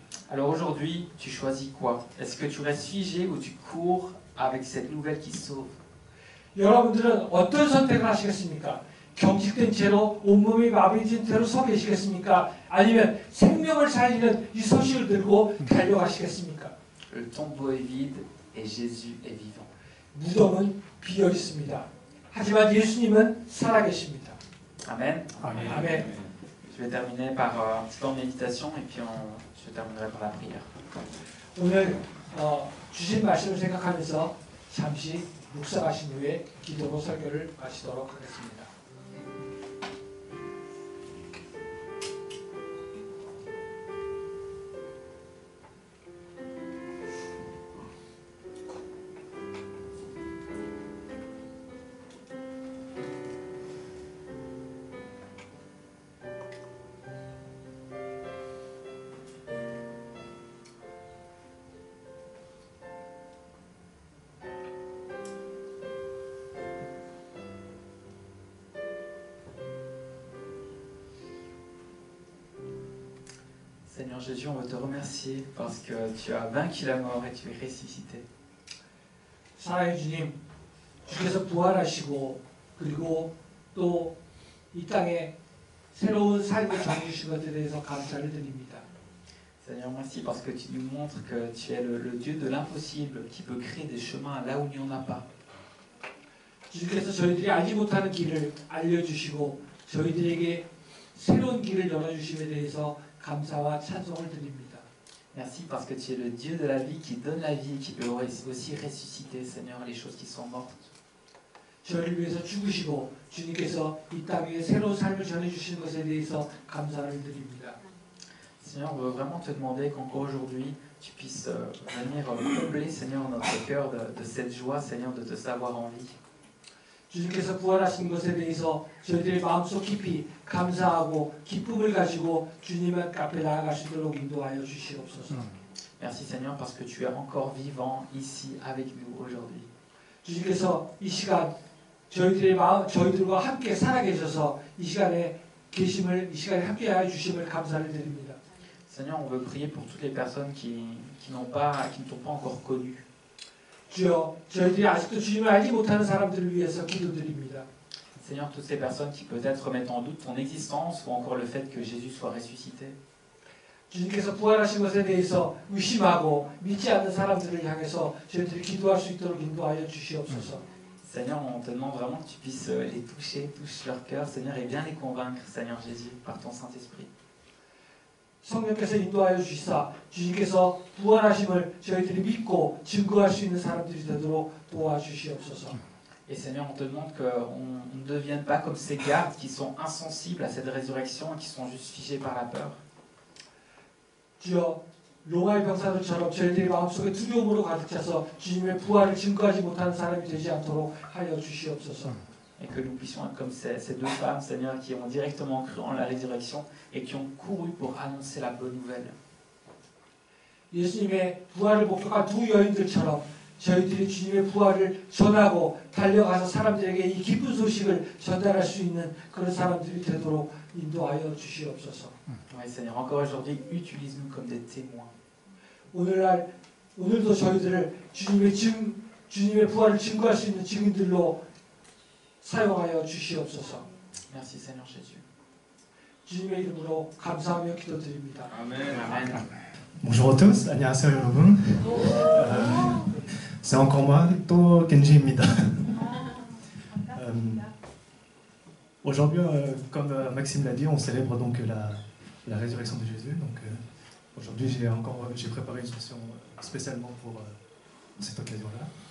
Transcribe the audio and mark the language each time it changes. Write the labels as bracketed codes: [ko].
[fr] Alors aujourd'hui, tu choisis quoi? Est-ce que tu restes figé ou tu cours avec cette nouvelle qui sauve? [ko] 여러분들은 어떤 선택을 하시겠습니까? 경직된 채로 온몸이 마비진 채로 서 계시겠습니까? 아니면 생명을 살리는 이 소식을 들고 달려가시겠습니까? [fr] Le tombeau est vide et Jésus est vivant. [ko] 무덤은 비어 있습니다. 하지만 예수님은 살아계십니다. [fr] Amen. [ko] 아멘. 아멘. [fr] Je vais terminer par un petit temps de méditation et puis je terminerai par la prière. [ko] 오늘 주신 말씀을 생각하면서 잠시 묵상하신 후에 기도로 설교를 마치도록 하겠습니다. [fr] Seigneur Jésus, on veut te remercier parce que tu as vaincu la mort et tu es ressuscité. [ko] 사랑의 주님, 주께서 부활하시고 그리고 또 이 땅에 새로운 삶을 정해주신 것에 대해서 감사를 드립니다. [fr] Seigneur, merci parce que tu nous montres que tu es le Dieu de l'impossible qui peut créer des chemins là où il n'y en a pas. [ko] 주께서 저희들이 알지 못하는 길을 알려주시고 저희들에게 새로운 길을 열어주심에 대해서 감사와 찬송을 드립니다. [fr] Merci parce que tu es le Dieu de la vie qui donne la vie et qui peut aussi ressusciter, Seigneur, les choses qui sont mortes. [ko] 저희를 위해서 죽으시고 주님께서 이 땅에 새로운 삶을 전해주시는 것에 대해서 감사를 드립니다. [fr] Seigneur, on veut vraiment te demander qu'encore aujourd'hui, tu puisses venir combler, Seigneur, notre cœur de cette joie, Seigneur, de te savoir en vie. [ko] 주님께서 부활하신 것에 대해서 저희들의 마음속 깊이 감사하고 기쁨을 가지고 주님 앞에 나아갈 수 있도록 인도하여 주시옵소서. [fr] Merci, Seigneur, parce que tu es encore vivant ici avec nous aujourd'hui. [ko] 주님께서 이 시간 저희들과 함께 살아계셔서 이 시간에 계심을 이 시간에 함께하여 주심을 감사를 드립니다. [fr] Seigneur, on veut prier pour toutes les personnes qui ne t'ont pas encore connu. [ko] 주여, 저희들이 아직도 주님을 알지 못하는 사람들을 위해서 기도드립니다. [fr] Seigneur, toutes ces personnes qui peut-être remettent en doute ton existence ou encore le fait que Jésus soit ressuscité. [ko] 주님께서 부활하신 것에 대해서 의심하고 믿지 않는 사람들을 향해서 저희들이 기도할 수 있도록 인도하여 주시옵소서. [fr] Seigneur, on te demande vraiment que tu puisses les toucher, touche leur cœur, Seigneur, et bien les convaincre, Seigneur Jésus, par ton Saint-Esprit. [ko] 성령께서 인도하여 주시사 주님께서 부활하심을 저희들이 믿고 증거할 수 있는 사람들이 되도록 도와주시옵소서. [fr] Et Seigneur, on te demande qu'on ne devienne pas comme ces gardes qui sont insensibles à cette résurrection et qui sont juste figés par la peur. [ko] 주여, 로마의 병사들처럼 저희들의 마음속에 두려움으로 가득 차서 주님의 부활을 증거하지 못하는 사람이 되지 않도록 하여 주시옵소서. [fr] Et que nous puissions être comme ces deux femmes, Seigneur, qui ont directement cru en la résurrection et qui ont couru pour annoncer la bonne nouvelle. [ko] 예수님의 부활을 목격한 두 여인들처럼 저희들이 주님의 부활을 전하고 달려가서 사람들에게 이 기쁜 소식을 전달할 수 있는 그런 사람들이 되도록 인도하여 주시옵소서. [fr] Oui, Seigneur, encore aujourd'hui, utilise-nous comme des témoins. [ko] 오늘도 저희들을 주님의 부활을 증거할 수 있는 증인들로 사용하여 주시옵소서. [fr] Merci, Seigneur Jésus. [ko] 주님의 이름으로 감사하며 기도드립니다. [fr] Amen. Bonjour à tous, [ko] 안녕하세요 여러분. [fr] C'est encore moi, [ko] 또 겐지입니다. [fr] Aujourd'hui, comme Maxime l'a dit, on célèbre donc la résurrection de Jésus. Donc aujourd'hui, j'ai préparé une chanson spécialement pour cette occasion-là.